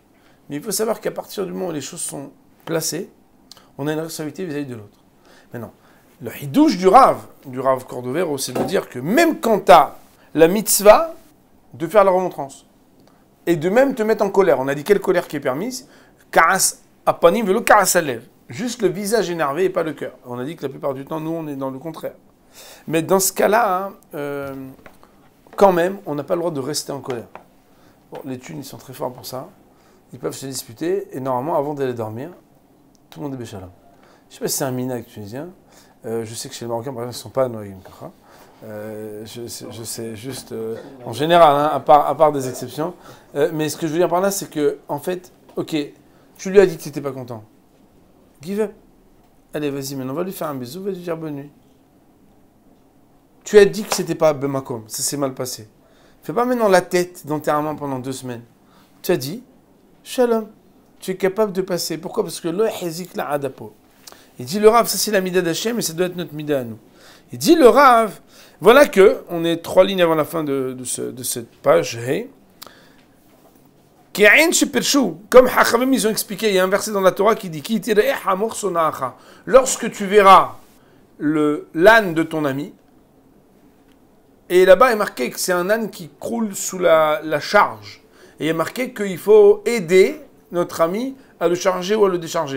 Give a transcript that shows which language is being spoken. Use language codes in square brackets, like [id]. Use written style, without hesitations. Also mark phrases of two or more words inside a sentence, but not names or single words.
[fr] Mais il faut savoir qu'à partir du moment où les choses sont placées, on a une responsabilité vis-à-vis de l'autre. Maintenant, le hidouche du Rav Cordovero, c'est de dire que même quand tu as la mitzvah de faire la remontrance, et de même te mettre en colère, on a dit quelle colère qui est permise, [he] כעס בפנים ולא כעס בלב, [fr] juste le visage énervé et pas le cœur. On a dit que la plupart du temps, nous, on est dans le contraire. Mais dans ce cas-là, quand même, on n'a pas le droit de rester en colère. Bon, les thunes, ils sont très forts pour ça. Ils peuvent se disputer, et normalement, avant d'aller dormir, tout le monde est béchalam. Je ne sais pas si c'est un minag tunisien. Je sais que chez les Marocains, par exemple, ils ne sont pas noyés. Je sais juste, en général, hein, à part des exceptions. Mais ce que je veux dire par là, c'est que, en fait, ok, tu lui as dit que tu n'étais pas content. [en] Give up. [fr] Allez, vas-y, maintenant, on va lui faire un bisou, va lui dire bonne nuit. Tu as dit que c'était pas Bemakom, ça s'est mal passé. Fais pas maintenant la tête d'enterrement pendant 2 semaines. Tu as dit, Shalom, tu es capable de passer. Pourquoi? Parce que [he] לו הזיק לה אדפו. [fr] Il dit le Rav, ça c'est la mida d'Hachem, mais ça doit être notre mida à nous. Il dit le Rav, voilà que, on est 3 lignes avant la fin de cette page, hey. Comme Hachamim, ils ont expliqué, il y a un verset dans la Torah qui dit lorsque tu verras l'âne de ton ami, et là-bas il est marqué que c'est un âne qui croule sous la charge, et il est marqué qu'il faut aider notre ami à le charger ou à le décharger.